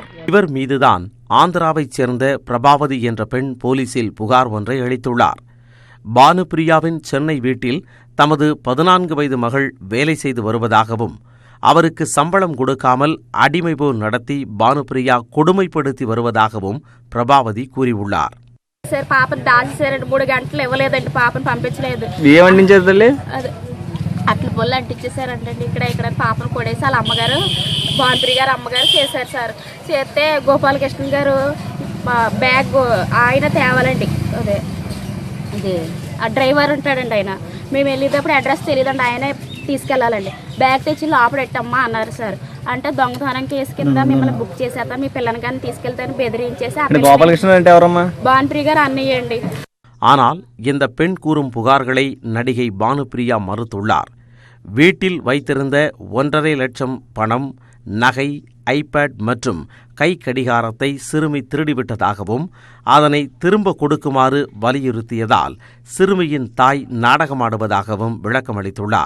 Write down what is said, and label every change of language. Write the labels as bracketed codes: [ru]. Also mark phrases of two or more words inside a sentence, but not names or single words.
[ta] இவர் மீதுதான் ஆந்திராவைச் சேர்ந்த பிரபாவதி என்ற பெண் போலீசில் புகார் ஒன்றை அளித்துள்ளார். பானுப்பிரியாவின் சென்னை வீட்டில் தமது 14 வயது மகள் வேலை செய்து வருவதாகவும் அவருக்கு சம்பளம் கொடுக்காமல் அடிமை போல் நடத்தி பானுப்பிரியா கொடுமைப்படுத்தி வருவதாகவும் பிரபாவதி கூறியுள்ளார். [te] సార్ పాపను దాచేసారండి, 3 గంటలు ఇవ్వలేదండి, పాపను పంపించలేదు. అట్లా పొల్లు అంటించేసారంటే ఇక్కడ పాపను కొడేసి వాళ్ళ అమ్మగారు, బానుప్రియ గారు అమ్మగారు చేశారు సార్. చేస్తే గోపాలకృష్ణ గారు బ్యాగ్ ఆయన తేవాలండి, అదే ఇది ఆ డ్రైవర్ ఉంటాడండి, ఆయన మేము వెళ్ళేటప్పుడు అడ్రస్ తెలియదండి, ఆయనే తీసుకెళ్ళాలండి. బ్యాగ్ తెచ్చి లోపడెట్టమ్మా అన్నారు సార్. అంటే దొంగతనం కేసు కింద మిమ్మల్ని బుక్ చేసేస్తా, మీ పిల్లని కానీ తీసుకెళ్తాను బెదిరించేసి బానుప్రియ గారు అన్నయ్యండి. [ta] ஆனால் இந்த பெண் கூறும் புகார்களை நடிகை பானுப்பிரியா மறுத்துள்ளார். வீட்டில் வைத்திருந்த 1.5 லட்சம் பணம், நகை, ஐபேட் மற்றும் கை கடிகாரத்தை சிறுமி திருடிவிட்டதாகவும் அதனை திரும்ப கொடுக்குமாறு வலியுறுத்தியதால் சிறுமியின் தாய் நாடகமாடுவதாகவும் விளக்கமளித்துள்ளார்.